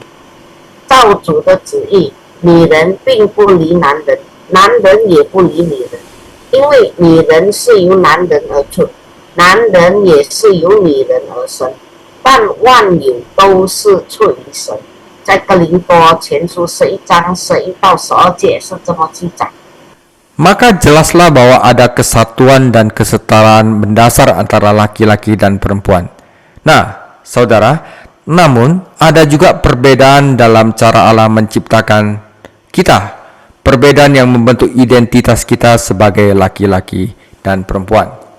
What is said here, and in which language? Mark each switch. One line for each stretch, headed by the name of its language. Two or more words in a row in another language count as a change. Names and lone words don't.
Chinese: 照主的旨意，女人并不离男人，男人也不离女人，因为女人是由男人而出，男人也是由女人而生，但万有都是出于神。在哥林多前书11章11到12节是这么记载。
Indonesian: Maka jelaslah bahwa ada kesatuan dan kesetaraan mendasar antara laki-laki dan perempuan. Nah, saudara, namun ada juga perbedaan dalam cara Allah menciptakan kita. Perbedaan yang membentuk identitas kita sebagai laki-laki dan perempuan.